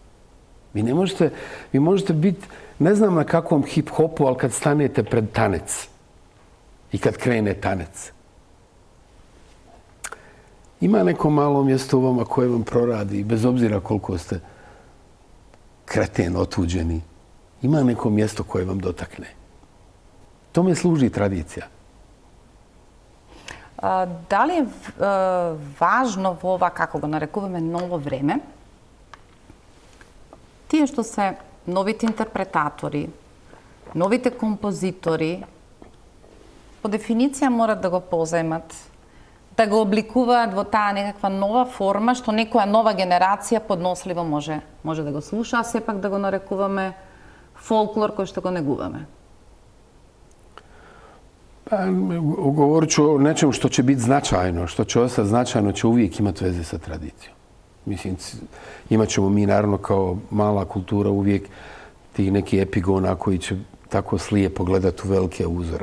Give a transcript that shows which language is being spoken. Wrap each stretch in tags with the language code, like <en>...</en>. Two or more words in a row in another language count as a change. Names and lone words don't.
<bs>Vi možete biti, ne znam na kakvom hip-hopu, ali kad stanete pred tanec i kad krene tanec, ima neko malo mjesto u vama koje vam proradi, bez obzira koliko ste kreten otuđeni, ima neko mjesto koje vam dotakne. Tome služi tradicija.</bs> <mk>Da li je važno v ova, kako го нарекуваме, ново време, тие што се новите интерпретатори, новите композитори, по дефиниција морат да го позаемат, да го обликуваат во таа некаква нова форма, што некоја нова генерација подносливо може да го слуша, а сепак да го нарекуваме фолклор кој што го негуваме?</mk> <bs>Govorit ću o nečemu što će biti značajno, što će ostati značajno, će uvijek imati veze sa tradicijom. Mislim, imat ćemo mi naravno kao mala kultura uvijek tih neki epigona koji će tako slijepo gledati u velike uzore.</bs>